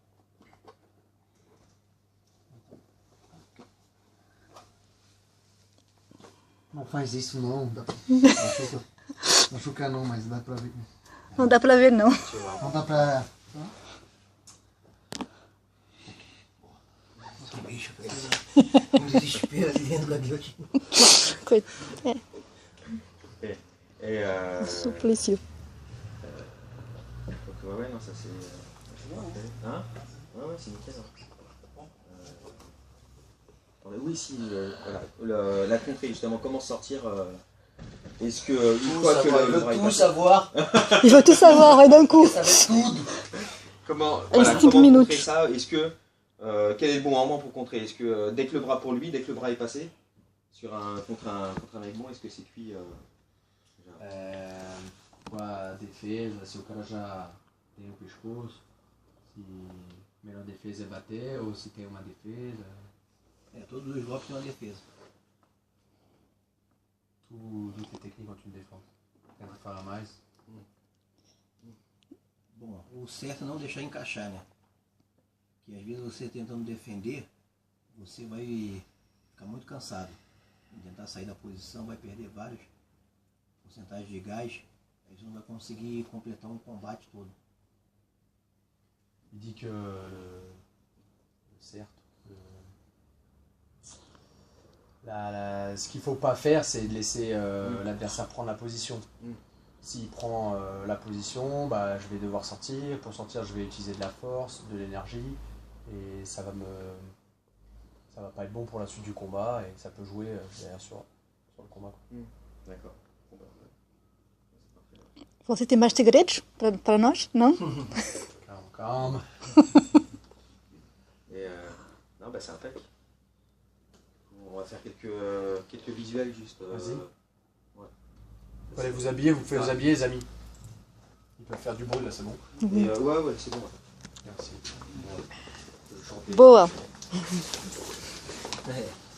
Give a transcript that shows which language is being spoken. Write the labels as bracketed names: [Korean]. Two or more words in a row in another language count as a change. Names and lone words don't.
[Portuguese] Não faz isso não, machuca não, mas dá pra ver. Não dá pra ver, não. Não dá pra... Que bicho, um desespero ali dentro da guilhotina. Coitado. [French] Et [Portuguese] Suplício. [French] donc ouais, non, ça c'est parfait. Hein? Ouais, c'est nickel. Oui, si, voilà, la contrée justement, comment sortir. Est-ce que une fois que le bras est tout passé- savoir, Il veut tout savoir, ouais, d'un coup. ça va être tout. Comment, Allez, voilà, 5 comment minutes. contrer ça? Est-ce que quel est le bon moment pour contrer? Est-ce que dès que le bras pour lui, dès que le bras est passé sur contre un aimant, est-ce que c'est cuit déjà [Portuguese] Com a defesa, se o cara já tem o pescoço, se a melhor defesa é bater ou se tem uma defesa. Todos os golpes têm uma defesa. Tudo é técnico [French] quand tu me défends. [Portuguese] Tenta falar mais. Bom, o certo é não deixar encaixar, né? Que às vezes você tentando defender, você vai ficar muito cansado. Tentar sair da posição, vai perder várias porcentagens de gás, aí você não vai conseguir completar um combate todo. [French] Il dit que le certes, ce qu'il faut pas faire, c'est de laisser l'adversaire prendre la position. S'il prend la position, bah, je vais devoir sortir. Pour sortir, je vais utiliser de la force, de l'énergie, et ça va pas être bon pour la suite du combat, et ça peut jouer derrière sur le combat. D'accord. [Portuguese] Você tem mais segredos para nós? Não? [French] Calme. Et non, bah c'est impec. On va faire quelques visuels juste. Vas-y. Ouais. Allez vous habiller, vous pouvez vous habiller les amis. Ils peuvent faire du bruit là, c'est bon. Et ouais, c'est bon. Merci. Je vais chanter. [Portuguese] Boa. É.